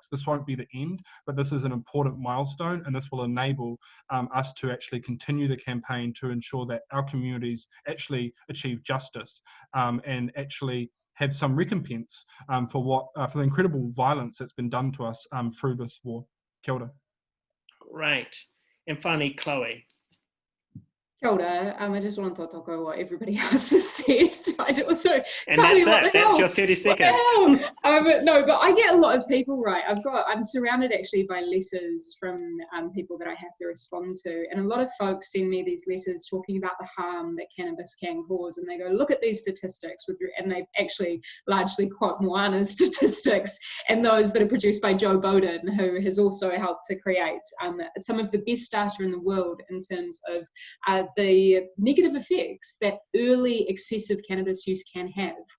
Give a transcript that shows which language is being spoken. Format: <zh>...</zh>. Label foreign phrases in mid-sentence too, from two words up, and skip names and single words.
<en>This won't be the end, but this is an important milestone, and this will enable us to actually continue the campaign to ensure that our communities actually achieve justice and actually have some recompense for the incredible violence that's been done to us through this war.</en> <mi>Kia ora.</mi> <en>Right. And finally, Chloe.</en> <mi>Kia ora.</mi> <en>I just want to toko what everybody else has said. And that's it. That's your 30 seconds. No, but I get a lot of people right. I'm surrounded actually by letters from people that I have to respond to, and a lot of folks send me these letters talking about the harm that cannabis can cause, and they go, look at these statistics, and they actually largely quote Moana's statistics and those that are produced by Joe Bowden, who has also helped to create some of the best data in the world in terms of the negative effects that early excessive cannabis use can have.</en>